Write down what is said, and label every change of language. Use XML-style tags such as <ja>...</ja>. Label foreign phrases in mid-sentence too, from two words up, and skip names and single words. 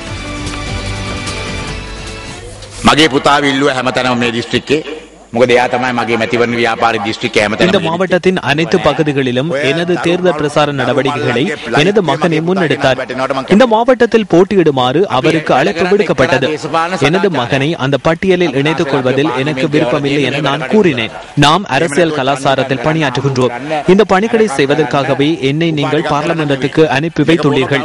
<si>මගේ පුතා විල්ලුව හැමතැනම මේ දිස්ත්‍රික්කේ මොකද එයා තමයි මගේ මැතිවරණ ව්‍යාපාර දිස්ත්‍රික්කයේ හැමතැනම</si> <ta>இந்த மாவட்டத்தின் அனைத்து பகுதிகளிலும் எனது தேர்தல் பிரசார நடவடிக்கைகளை எனது மகனை முன்னெடுத்தார். இந்த மாவட்டத்தில் போட்டியிடுமாறு அவருக்கு அழைப்பு விடுக்கப்பட்டது. எனது மகனை அந்த பட்டியலில் இணைத்துக் கொள்வதில் எனக்கு விருப்பமில்லை என நான் கூறினேன். நாம் அரசியல் கலாச்சாரத்தில் பணியாற்றுகின்றோம். இந்த பணிகளை செய்வதற்காகவே என்னை நீங்கள் பார்லிமென்ட்டுக்கு அனுப்பி வைத்துள்ளீர்கள்.</ta>